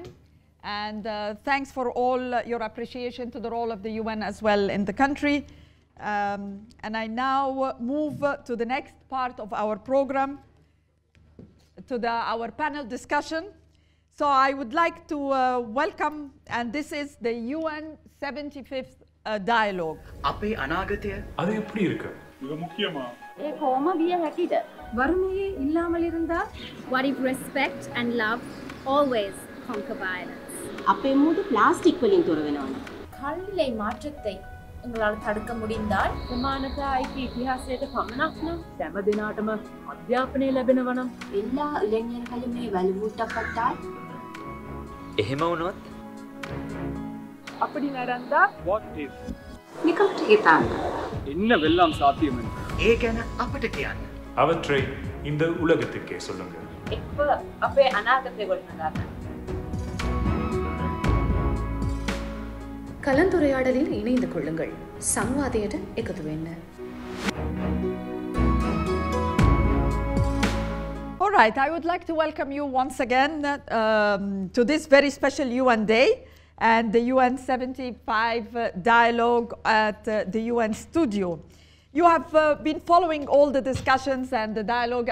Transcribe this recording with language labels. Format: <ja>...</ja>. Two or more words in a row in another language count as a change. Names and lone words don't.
<en>And thanks for all your appreciation to the role of the UN as well in the country. And I now move to the next part of our program, to our panel discussion. So I would like to welcome, and this is the UN 75th dialogue.</en> <si>අපේ අනාගතය</si> <ta>அது எப்படி இருக்கு? மிக முக்கியமா</ta> <si>කොහොම විය හැකිද?</si> <ta>வறுமையே இல்லாமல் இருந்தால்</ta> <en>What if respect and love always conquer violence?</en> <si>අපේ මුඩු ප්ලාස්ටික් වලින් තොර වෙනවා.</si> <ta>காலநிலை மாற்றத்தை உங்களால் தடுக்க முடிந்தால்</ta> <si>සමානතා අයිති ඉතිහාසයට පමණක් නම් හැම දිනාටම අධ්‍යාපනය ලැබෙනවා නම්</si> <ta>எல்லா இளைஞர்களும் வலுவூட்டப்பட்டால்</ta> <si>එහෙම වුණොත්</si> <ta>அப்படி நடந்தா</ta> <en>what if</en> <si>නිකම්ට හිතන්න</si> <ta>என்ன வெல்லாம் சாத்தியம் என்று</ta> <si>ඒ ගැන අපට කියන්න.</si> <ta>அவற்றை இந்த உலகத்துக்கே சொல்லுங்க.</ta> <si>එක්ව අපේ අනාගතය ගොඩනගන්න.</si> <ta>கலந்துரையாடலில் இணைந்து கொள்ளுங்கள்.</ta> <si>සංවාදයට එකතු වෙන්න.</si> <en>All right, I would like to welcome you once again to this very special UN Day and the UN 75 dialogue at the UN studio. You have been following all the discussions and the dialogue.</en>